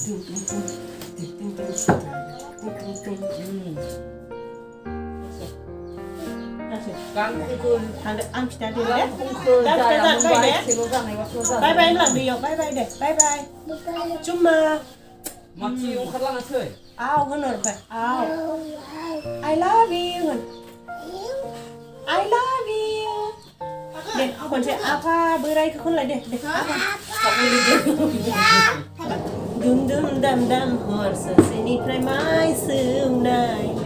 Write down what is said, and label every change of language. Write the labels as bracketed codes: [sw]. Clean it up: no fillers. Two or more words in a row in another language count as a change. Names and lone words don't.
[brx] आं फिथा दे बाय होनलांदैयाव बाय दे बाय जुम्मा माथि ओंखारलाङासै आव होनहरबाय आव [en] I love you [brx] दे खनसे आफा बोरायखौ खनलाय दे दुम दाम हर ससेनिफ्राय माइ सौनाय